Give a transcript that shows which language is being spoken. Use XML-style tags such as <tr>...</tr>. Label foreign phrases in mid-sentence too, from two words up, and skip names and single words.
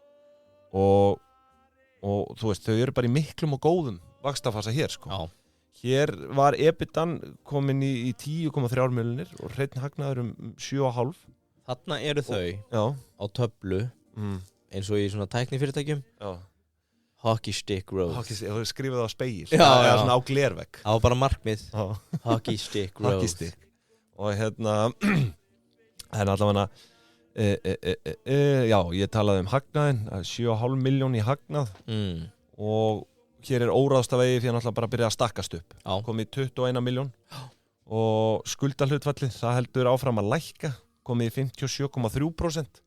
<is>Og þú veist, þau eru bara í miklum og góðum vaxtafasa hér, sko. Já. Hér var EBITan komin í 10,3 milljónir og hreinn hagnaður 7,5. Þarna eru þau á töflu eins og í svona tæknifyrirtækjum. Já.</is> <en>Hockey stick road.</en> <is>Skrifið það á spegil. Já. Svona á glervegg. Það var bara markmið.</is> <en>Hockey stick road. Hockey stick.</en> <is>Og hérna, allavega já, ég talaði hagnaðinn, 7,5 miljón í hagnað og hér óráðstafegi fyrir náttúrulega bara að byrja að stakkast upp. Komið 21 miljón og skuldahlutfallið, það heldur áfram að lækka, komið í 57,3%.</is>